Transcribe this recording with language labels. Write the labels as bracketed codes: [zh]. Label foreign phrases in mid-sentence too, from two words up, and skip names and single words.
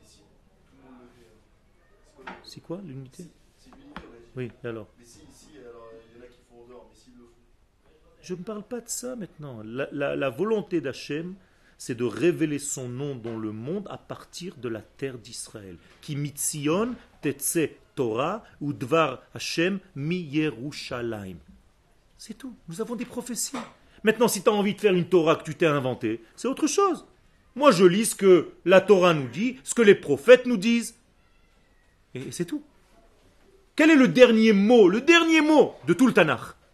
[fr] Et si tout le monde le fait, c'est quoi C'est quoi l'unité? C'est l'unité, on a dit. Oui, et alors? Mais si, alors il y en a qui font en dehors, mais s'ils le font. Je ne parle pas de ça maintenant. La volonté d'Hachem, c'est de révéler son nom dans le monde à partir de la terre d'Israël. [he] כי מציון תצא תורה ודבר השם מירושלים. [fr] C'est tout. Nous avons des prophéties. Maintenant, si tu as envie de faire une Torah que tu t'es inventée, c'est autre chose. Moi, je lis ce que la Torah nous dit, ce que les prophètes nous disent. Et c'est tout. Quel est le dernier mot de tout le Tanakh?